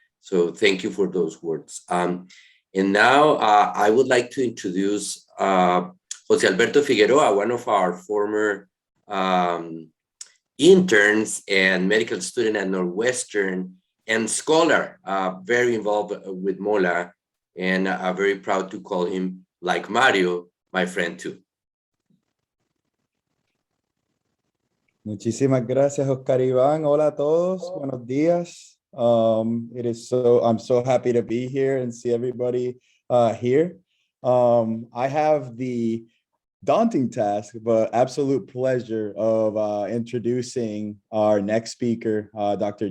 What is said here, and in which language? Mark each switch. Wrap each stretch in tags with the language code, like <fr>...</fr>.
<en>So thank you for those words. And now I would like to introduce Jose Alberto Figueroa, one of our former interns and medical student at Northwestern, and scholar, very involved with MOLA, and very proud to call him, like Mario, my friend too.</en> <es>Muchísimas gracias, Oscar Iván. Hola a todos. Buenos días.</es> <en>I'm so happy to be here and see everybody here. I have the daunting task, but absolute pleasure of introducing our next speaker, Dr.</en>